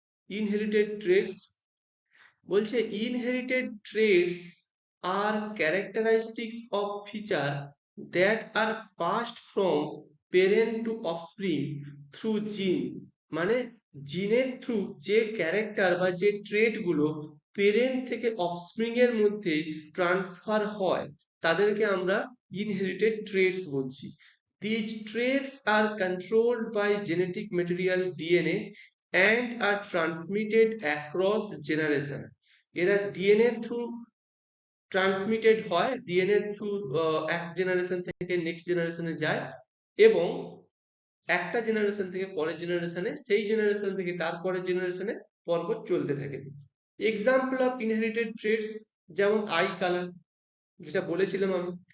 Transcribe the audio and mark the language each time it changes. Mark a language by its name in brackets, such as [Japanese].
[English] Inherited traits বলছে inherited traits are characteristics of feature that are passed from parent to offspring through gene। [Bangla] মানে জিনের through যে character বা যে ট্রেট গুলো পেরেন্ট থেকে অফস্প্রিং এর মধ্যে ট্রান্সফার হয় তাদেরকে আমরা ইনহেরিটেড ট্রেটস বলছি। [English] These traits are controlled by genetic material DNA and are transmitted across generation। [Bangla] এরা ডিএনএ থ্রু ট্রান্সমিটেড হয়, ডিএনএ থ্রু এক জেনারেশন থেকে নেক্সট জেনারেশনে যায়, এবং একটা জেনারেশন থেকে পরের জেনারেশনে, সেই জেনারেশন থেকে তারপরের জেনারেশনে পরপর চলতে থাকে। এক্সাম্পল অফ ইনহেরিটেড ট্রেটস যেমন আই কালার, যেটা বলেছিলাম আমি।